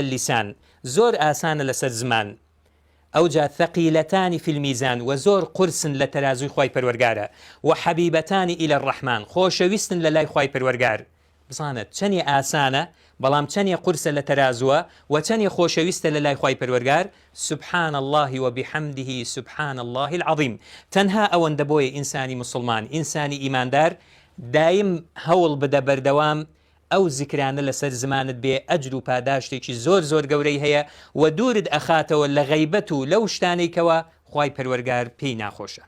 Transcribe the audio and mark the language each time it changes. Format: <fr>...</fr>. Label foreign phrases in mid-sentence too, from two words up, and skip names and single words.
<ckb>اللسان زۆر ئاسانە لەسەر زمان ئەوجا</ckb> <ar>ثەقیلەتانی فی الميزان</ar> <ckb>و زۆر قورسن لە تەرازوی خوای پەروەردگارە و</ckb> <ar>حەبیبەتانی ئیلە الرەحمان</ar> <ckb>خۆشەویستن لە لای خوای پەروەردگار بزانت چەندی ئاسانە بەڵام چەندی قورسە لە تەرازووە و چەندی خۆشەویستە لە لای خوای پەروەردگار</ckb> <ar>سبحان الله وبحمده سبحان الله العظیم</ar> <ckb>تەنها ئەوەندە بۆیە ئینسانی مسلمان ئینسانی ئیماندار دایم هەوڵ بدە بەردەوام ئەو زیکرانە لەسەر زمانت بێ ئەجر و پاداشتێکی زۆر گەورەی هەیە و دوورت ئەخاتەوە لە غەیبەت و لەو شتانەی کەوە خوای پەروەردگار پێی ناخۆشە</ckb>